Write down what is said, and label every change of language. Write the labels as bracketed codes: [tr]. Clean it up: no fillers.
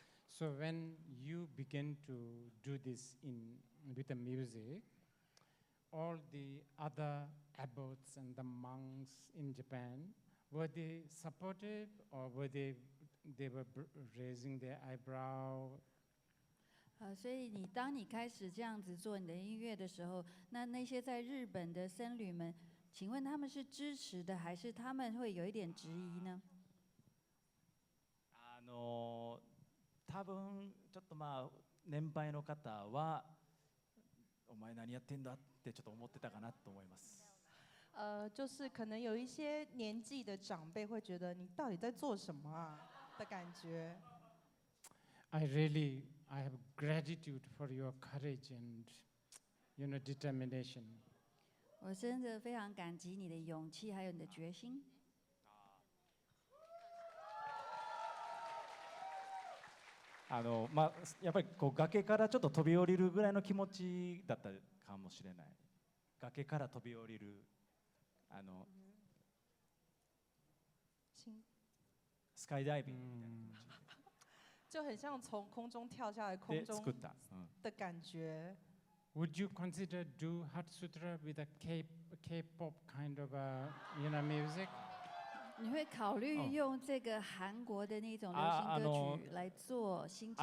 [en] So when you begin to do this with the music, all the other abbots and the monks in Japan, were they supportive or were they were raising their eyebrow? [zh] 所以当你开始这样子做你的音乐的时候，那些在日本的僧侣们，请问他们是支持的，还是他们会有一点质疑呢？ [ja] 多分ちょっとまあ年配の方はお前何やってんだってちょっと思ってたかなと思います。 [zh] 就是可能有一些年纪的长辈会觉得你到底在做什么啊的感觉。 [en] I have gratitude for your courage and, determination. [zh] 我真的非常感激你的勇气，还有你的决心。 [ja] やっぱりこう崖からちょっと飛び降りるぐらいの気持ちだったかもしれない。崖から飛び降りるスカイダイビングみたいな気持ち。 [zh] 就很像从空中跳下来空 [ja] で [zh] 中 [ja] 作った。 [zh] 的感觉。 [en] Would you consider do Heart Sutra with a K-pop kind of music? [zh] 你会考虑用这个韩国的那种流行歌曲来做心经吗？